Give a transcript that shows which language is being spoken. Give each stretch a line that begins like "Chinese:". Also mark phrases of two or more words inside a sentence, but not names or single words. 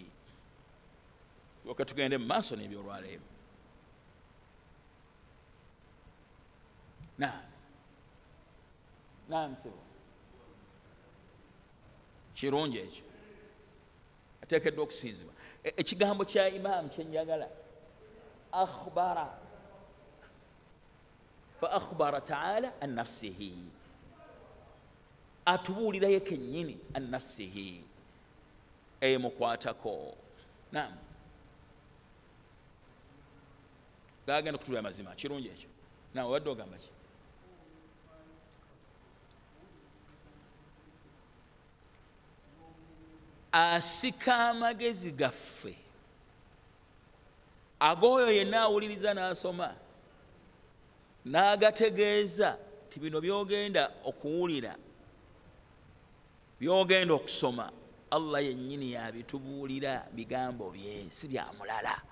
Ganda: Tulyoke tugende mu maaso n'ebyolwaleero. Naam sebo, kirungi ekyo, ateekeddwa okusinzibwa. Ekigambo kya Imam kyenjagala akhbara,
Arabic: فأخبر تعالى عن نفسه,
Ganda: atubuulira ye kennyini
Arabic: عن نفسه,
Ganda: emukwatako. Naam, gagenda okutulira amazima, kirungi ekyo. Naawe wadde ogamba ki? Asika amagezi gaffe ag'oyo yenna awuliriza n'asoma n'agategeeza ti bino by'ogenda okuwulira, by'ogenda okusoma, Allah yennyini yabitubuulira, bigambo bye, si bya mulala.